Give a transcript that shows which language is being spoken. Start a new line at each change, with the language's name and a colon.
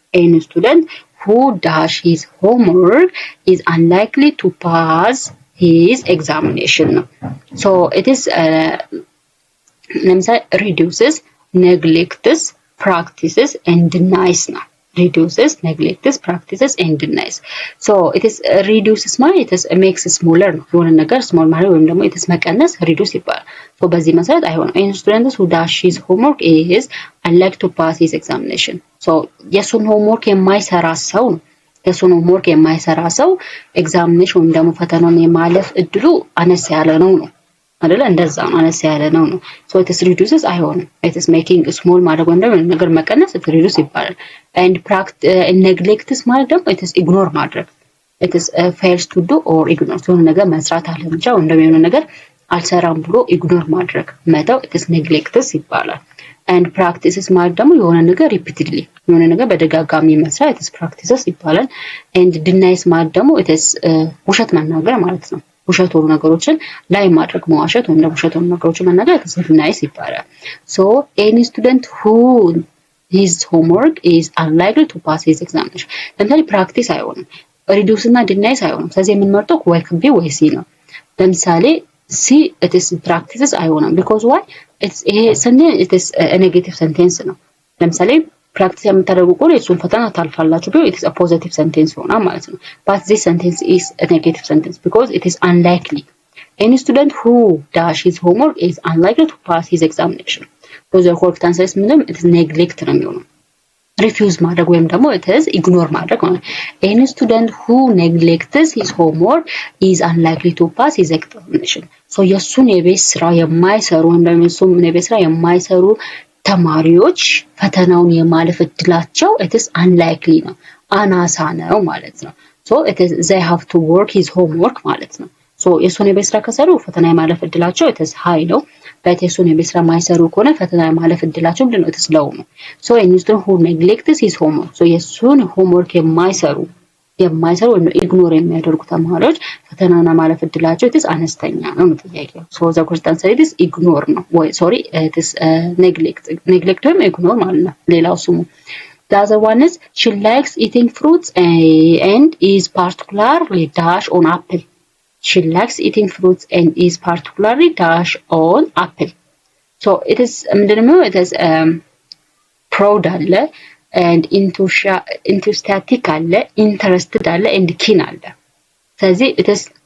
English: any student who does his homework is unlikely to pass his examination ነው so it is ለምሳሌ reduces, neglects, practices and denies ነው reduces, neglects, practices and denies. so it is reduces ማለት it is makes smaller ነው
Amharic: የሆነ ነገር
English: small ማለት
Amharic: ወይም ደግሞ
English: it is መቀነስ reduce ይባላል። so
Amharic: በዚህ መሰረት አይሆንም።
English: any student who does his homework is unlikely to pass his examination.
Amharic: so የሱን homework የማይሰራ ሰው ነው የሱን homework የማይሰራ ሰው examination ወይም ደግሞ ፈተናውን የማለፍ እድሉ አነስ ያለ ነው አይደለ? እንደዛ ነው አነስ ያለ ነው so it is reduces አይሆንም። it is making small ማለት ወይም ደግሞ ነገር መቀነስ it reduce ይባላል። and neglects ማለት ደግሞ it is ignore ማድረግ it is fails to do or ignore የሆነ ነገር መስራት አለመቻ ወይም ደግሞ የሆነ ነገር አልሰራም ብሎ ignore ማድረግ መተው it is neglects ይባላል። and practices ማለት ደግሞ የሆነ ነገር repeatedly የሆነ ነገር በደጋጋሚ መስራት it is practices ይባላል። and denies ማለት ደግሞ it is ውሸት መናገር ማለት ነው። ውሸት ሆኑ ነገሮችን ላይ ማድረግ መዋሸት ወይም ደግሞ ውሸት ሆኑ ነገሮችን መናገር it is denies ይባላል። so any student who his homework is unlikely to pass his examination. ለምሳሌ ፕራክቲስ አይሆንም reduce እና denies አይሆንም። ስለዚህ የምንመርጠው ወይ B ወይ C ነው። ለምሳሌ C it is practices አይሆንም because why ይሄ sentence it is a negative sentence ነው። ለምሳሌ ፕራክቲስ የምታደርጉ ከሆነ እሱን ፈተና ታልፋላችሁ ቢሆን it is a positive sentence ይሆናል ማለት ነው።
English: but this sentence is a negative sentence because it is unlikely. any student who does his homework is unlikely to pass his examination. so the correct answer is ምንም it is neglect
Amharic: ነው የሚሆነው
English: refuse ማድረግ
Amharic: ወይም ደግሞ
English: it is ignore ማድረግ ማለት any student who neglects his homework is unlikely to pass his examination.
Amharic: so የሱን የቤት ስራ የማይሰሩ ወይም ደግሞ የሱን የቤት ስራ የማይሰሩ ተማሪዎች ፈተናውን የማለፍ እድላቸው it is unlikely ነው አናሳ ነው ማለት ነው። so it is they have to work his homework ማለት ነው። so የሱን የቤት ስራ ከሰሩ ፈተና የማለፍ እድላቸው it is high ነው። but የሱን የቤት ስራ ማይሰሩ ከሆነ ፈተና የማለፍ እድላቸው ምንድነው it is low ነው። so any student who neglects his homework so የሱን homework የማይሰሩ ወይም ኢግኖር የሚያደርጉ ተማሪዎች ፈተናውን ማለፍ እድላቸው it is አነስተኛ ነው ጥያቄው። so the correct answer is ignore ነው ወይ sorry it is neglect ወይም ignore ማለት ነው ሌላው ስሙ።
English: the other one is she likes eating fruits and is particularly dash on apple. she likes eating fruits and is particularly dash on apple. so it is ምንድነው it is proud አለ and enthusiastic አለ interested አለ and keen አለ። ስለዚህ it is